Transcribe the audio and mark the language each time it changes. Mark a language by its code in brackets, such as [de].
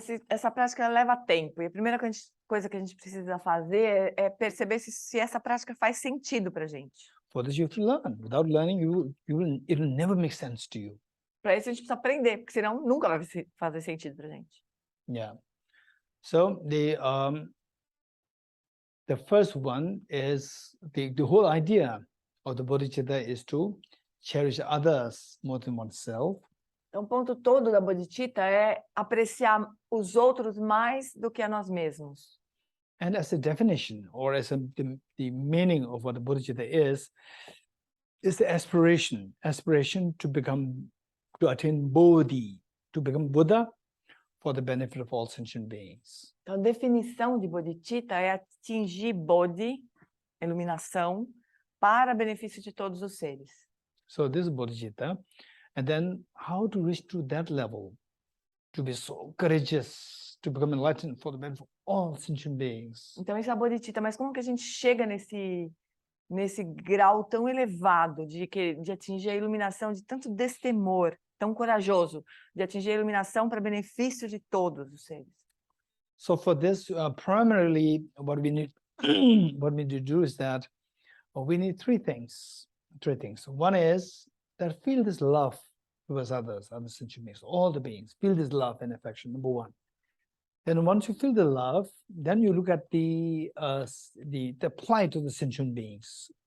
[pt] Essa prática leva tempo. E a primeira coisa que a gente precisa fazer é perceber se essa prática faz sentido para a gente. [en] For this, you have to learn. Without learning, it'll never make sense to you. [pt] Para isso a gente precisa aprender, porque senão nunca vai fazer sentido para a gente. [en] Yeah. So the first one is the whole idea of the Bodhicitta is to cherish others more than oneself. [pt] Então, o ponto todo da Bodhicitta é apreciar os outros mais do que a nós mesmos. [en] And as a definition, or as the meaning of what the Bodhicitta is the aspiration to attain Bodhi, to become Buddha for the benefit of all sentient beings. [pt] Então, a definição de Bodhicitta é atingir Bodhi, iluminação, para benefício de todos os seres. [en] So this is Bodhicitta. And then how to reach to that level, to be so courageous, to become enlightened for the benefit of all sentient beings. [pt] Então, isso é a Bodhicitta, mas como que a gente chega nesse grau tão elevado de atingir a iluminação, de tanto destemor, tão corajoso, de atingir a iluminação para benefício de todos os seres? [en] So for this, primarily, what we need to do is that we need three things. One is that feel this love towards others, other sentient beings, all the beings. Feel this love and affection, number one. Then once you feel the love, then you look at the plight of the sentient beings.